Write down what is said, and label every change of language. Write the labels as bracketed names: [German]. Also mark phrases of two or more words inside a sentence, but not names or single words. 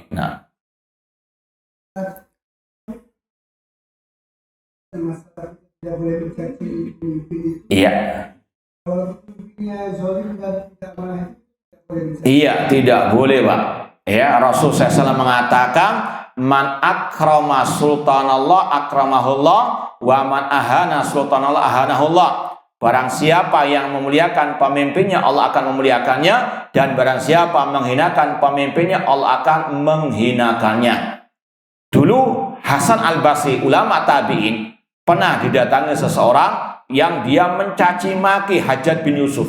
[Indonesian] Nah, iya. Iya, tidak boleh, Pak. Rasul SAW mengatakan, [Arabic] من أكرم سلطان الله أكرمه الله ومن أهان سلطان الله أهانه الله. [Indonesian] Barang siapa yang memuliakan pemimpinnya, Allah akan memuliakannya. Dan barang siapa menghinakan pemimpinnya, Allah akan menghinakannya. Dulu Hasan al-Basri, ulama tabi'in, pernah didatangi seseorang yang dia mencaci maki Hajjaj bin Yusuf.